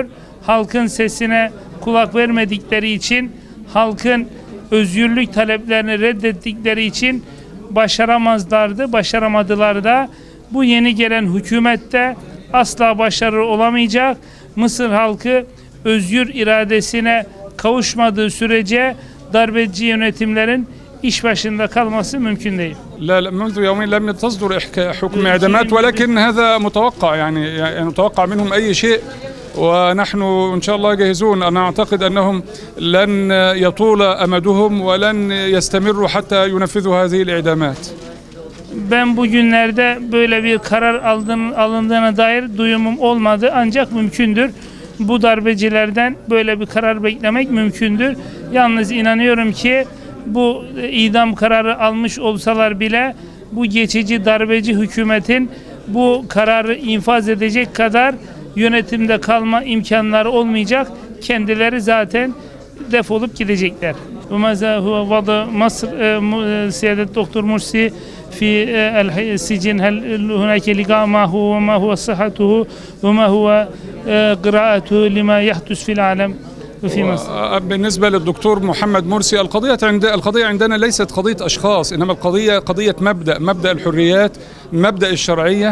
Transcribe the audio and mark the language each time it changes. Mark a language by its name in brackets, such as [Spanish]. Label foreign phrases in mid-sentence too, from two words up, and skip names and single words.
[Turkish] Halkın sesine kulak vermedikleri için, halkın özgürlük taleplerini reddettikleri için başaramadılar da. Bu yeni gelen hükümette asla başarılı olamayacak. Mısır halkı özgür iradesine kavuşmadığı sürece darbeci yönetimlerin iş başında kalması mümkün değil. [Arabic] لا منذ يومين لم تصدر حكم إعدامات ولكن هذا متوقع يعني نتوقع منهم أي شيء ونحن إن شاء الله جاهزون. أنا أعتقد أنهم لن يطول أمدهم ولن يستمروا حتى ينفذوا هذه الإعدامات. [Turkish] Ben bugünlerde böyle bir karar alındığına dair duyumum olmadı ancak mümkündür. Bu darbecilerden böyle bir karar beklemek mümkündür. Yalnız inanıyorum ki bu idam kararı almış olsalar bile bu geçici darbeci hükümetin bu kararı infaz edecek kadar yönetimde kalma imkanları olmayacak. Kendileri zaten defolup gidecekler. [Arabic] وماذا هو وضع مصر سيادة الدكتور مرسي في السجن؟ هل هناك لقاء معه وما هو صحته وما هو قراءته لما يحدث في العالم وفي مصر؟ بالنسبة للدكتور محمد مرسي القضية عندنا ليست قضية أشخاص، إنما القضية قضية مبدأ الحريات، مبدأ الشرعية.